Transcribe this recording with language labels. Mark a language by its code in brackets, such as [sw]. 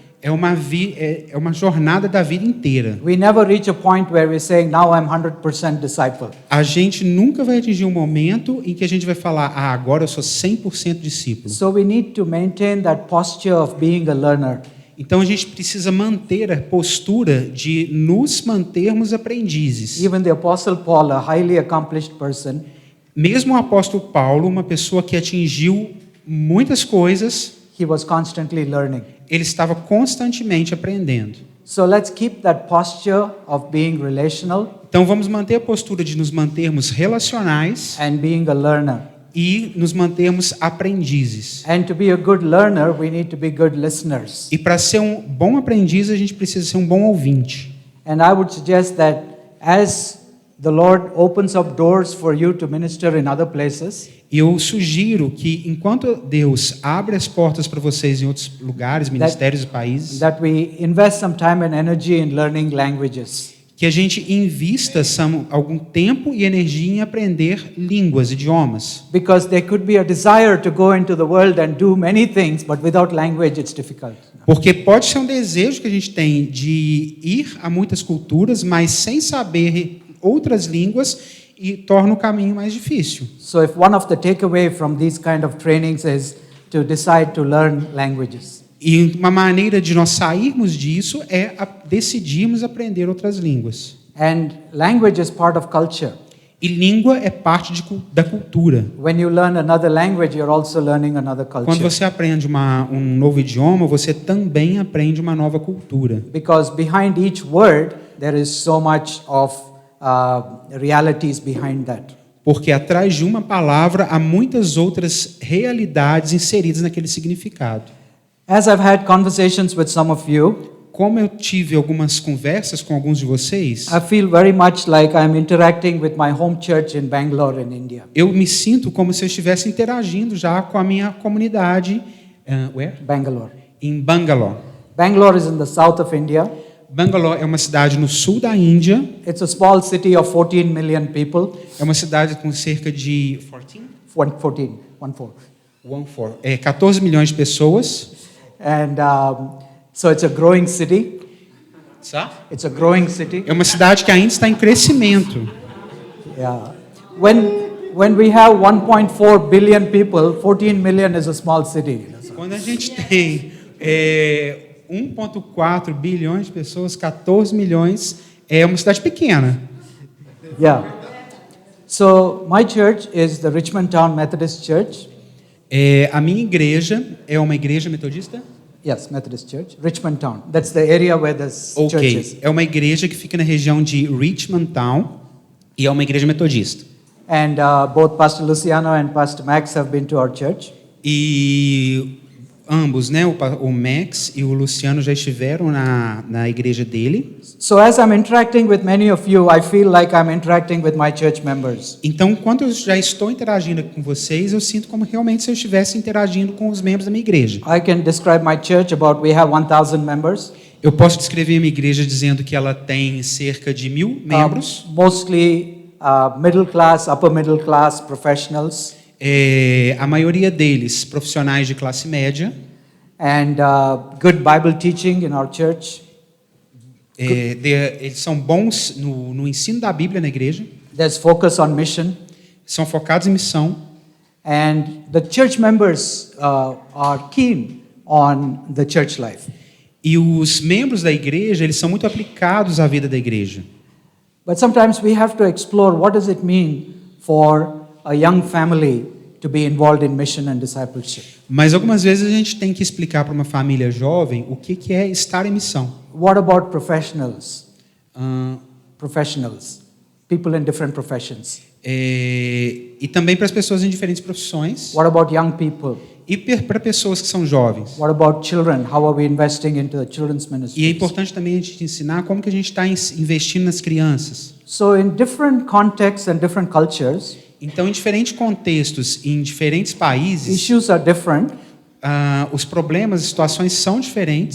[pt] É uma jornada da vida inteira. [en] We never reach a point where we're saying, now I'm 100% disciple. [pt] A gente nunca vai atingir um momento em que a gente vai falar, agora eu sou 100% discípulo. [en] So we need to maintain that posture of being a learner. [pt] Então a gente precisa manter a postura de nos mantermos aprendizes. [en] Even the Apostle Paul, a highly accomplished person, [pt] Mesmo o apóstolo Paulo, uma pessoa que atingiu muitas coisas, [en] he was constantly learning. [pt] ele estava constantemente aprendendo. [en] So let's keep that posture of being relational [pt] Então vamos manter a postura de nos mantermos relacionais [en] and being a learner. [pt] e nos mantermos aprendizes. [en] And to be a good learner, we need to be good listeners. [pt] E para ser um bom aprendiz, a gente precisa ser um bom ouvinte. [en] And I would suggest that as the Lord opens up doors for you to minister in other places, [pt] E eu sugiro que, enquanto Deus abre as portas para vocês em outros lugares, ministérios e países, [en] that we invest some time and energy in learning languages. [pt] que a gente invista algum tempo e energia em aprender línguas, idiomas. [en] Because there could be a desire to go into the world and do many things, but without language it's difficult. [pt] Porque pode ser um desejo que a gente tem de ir a muitas culturas, mas sem saber outras línguas, e torna o caminho mais difícil. [en] So if one of the takeaway from these kind of trainings is to decide to learn languages. [pt] E uma maneira de nós sairmos disso é decidirmos aprender outras línguas. [en] And language is part of culture. [pt] E língua é parte da cultura. [en] When you learn another language, you're also learning another culture. [pt] Quando você aprende um novo idioma, você também aprende uma nova cultura. [en] Because behind each word, there is so much of realities behind that. [pt] Porque atrás de uma palavra há muitas outras realidades inseridas naquele significado. [en] As I've had conversations with some of you, [pt] Como eu tive algumas conversas com alguns de vocês, [en] I feel very much like I'm interacting with my home church in Bangalore in India. [pt] eu me sinto como se eu estivesse interagindo já com a minha comunidade [en] Bangalore. [pt] em Bangalore. [en] Bangalore is in the south of India. [pt] Bangalore é uma cidade no sul da Índia. [en] It's a small city of 14 million people. [pt] É uma cidade com cerca de [en] 14. [pt] 14 milhões de pessoas. [en] And so it's a growing city. It's a growing city. [pt] É uma cidade que ainda está em crescimento. [en] Yeah. When we have 1.4 billion people, 14 million is a small city. [pt] Quando a gente tem 1,4 bilhões de pessoas, 14 milhões, é uma cidade pequena. [en] Yeah. So my church is the Richmond Town Methodist Church. [pt] A minha igreja é uma igreja metodista? [en] Yes, Methodist Church. Richmond Town. That's the area where this church is. [pt] É uma igreja que fica na região de Richmond Town e é uma igreja metodista. [en] And both Pastor Luciano and Pastor Max have been to our church. [pt] E ambos, né, o Max e o Luciano já estiveram na igreja dele. [en] So as I'm interacting with many of you, I feel like I'm interacting with my church members. [pt] Então, quando eu já estou interagindo com vocês, eu sinto como realmente se eu estivesse interagindo com os membros da minha igreja. [en] I can describe my church about we have 1,000 members. [pt] Eu posso descrever a minha igreja dizendo que ela tem cerca de 1.000 membros. [en] Mostly middle class, upper middle class professionals. [pt] A maioria deles profissionais de classe média. [en] And good Bible teaching in our church. [pt] Eles são bons no ensino da Bíblia na igreja. [en] There's focus on mission. [pt] São focados em missão. [en] And the church members are keen on the church life. [pt] E os membros da igreja, eles são muito aplicados à vida da igreja. [en] But sometimes we have to explore what does it mean for a young family to be involved in mission and discipleship. [pt] Mas algumas vezes a gente tem que explicar para uma família jovem o que é estar em missão. [en] What about professionals? Professionals, people in different professions. [pt] E também para as pessoas em diferentes profissões. [en] What about young people? [pt] E para pessoas que são jovens. [en] What about children? How are we investing into the children's ministries? [pt] E é importante também a gente ensinar como que a gente está investindo nas crianças. [en] So in different contexts and different cultures, [pt] então, em diferentes contextos e em diferentes países, [en] issues are different. [pt] Os problemas, as situações são diferentes.